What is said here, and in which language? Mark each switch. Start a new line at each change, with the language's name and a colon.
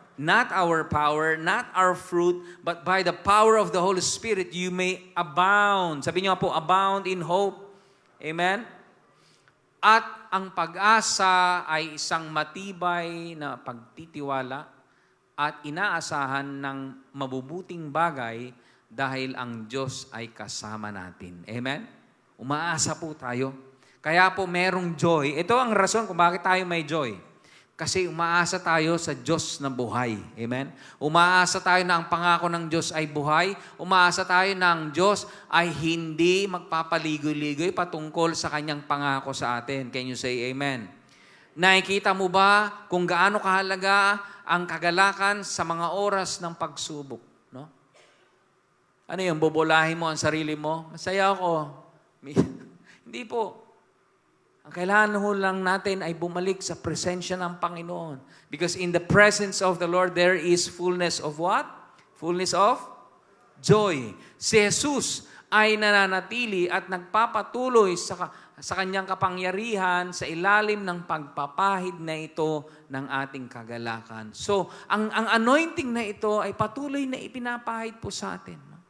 English: Not our power, not our fruit, but by the power of the Holy Spirit, you may abound.
Filipino: Sabi niyo po,
English: abound in hope.
Filipino: Amen? At ang pag-asa ay isang matibay na pagtitiwala at inaasahan ng mabubuting bagay dahil ang Diyos ay kasama natin. Amen? Umaasa po tayo. Kaya po merong joy. Ito ang rason kung bakit tayo may joy. Kasi umaasa tayo sa Diyos na buhay. Amen? Umaasa tayo na ang pangako ng Diyos ay buhay. Umaasa tayo na ang Diyos ay hindi magpapaligoy-ligoy patungkol sa kanyang pangako sa atin.
English: Can you say amen?
Filipino: Nakikita mo ba kung gaano kahalaga ang kagalakan sa mga oras ng pagsubok? No? Ano yung bubulahin mo ang sarili mo? Masaya ako. Hindi po. Ang kailangan ho lang natin ay bumalik sa presensya ng Panginoon.
English: Because in the presence of the Lord, there is fullness of what? Fullness of joy.
Filipino: Si Jesus ay nananatili at nagpapatuloy sa kanyang kapangyarihan sa ilalim ng pagpapahid na ito ng ating kagalakan. So, ang anointing na ito ay patuloy na ipinapahid po sa atin.